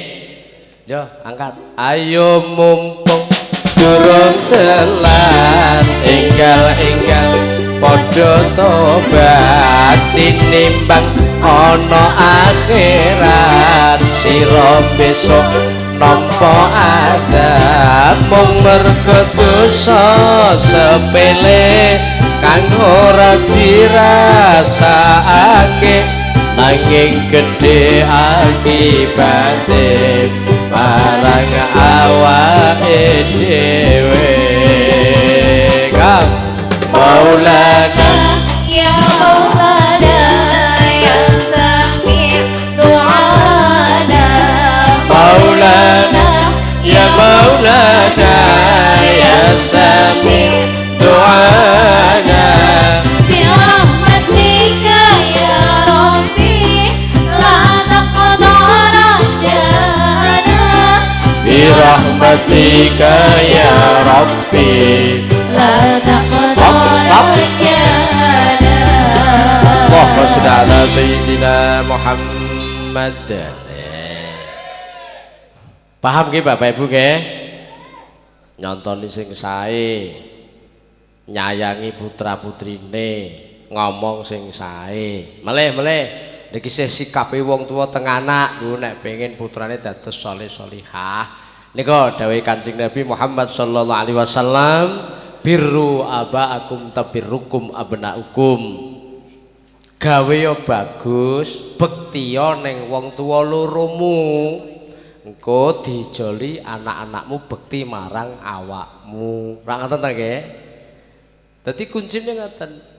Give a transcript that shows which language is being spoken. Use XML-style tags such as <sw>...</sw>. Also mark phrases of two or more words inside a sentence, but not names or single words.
<jv>yo angkat ayo mumpung durung telat enggal padha tobat tinimbang ana akhirat sira besok nampa adab mung mergo dosa sepele kang ora dirasakake nanging gedhe akibate marang awake dhewe Maulana</jv> <ar>يا مولانا يا سميع دعانا مولانا يا مولانا يا سميع دعانا برحمتك يا ربي لا تقدرا برحمتك يا ربي لا تقدرا اللهم صل على سيدنا محمد.</ar> <jv>Paham nggih Bapak Ibu nggih? Nyontoni sing sae, nyayangi putra-putrine, ngomong sing sae. Melih niki sikape wong tuwa teng anak, lho nek pengen putrane dados saleh salihah. Nika dawuh Kanjeng Nabi Muhammad</jv> <ar>صلى الله عليه وسلم, بروا آباءكم تبركم أبناؤكم.</ar> <jv>Gawe yo bagus, bektiya ning wong tuwa loromu. Engko dijoli anak-anakmu bekti marang awakmu. Ora ngoten ta nggih? Dadi kuncine ngoten.</jv>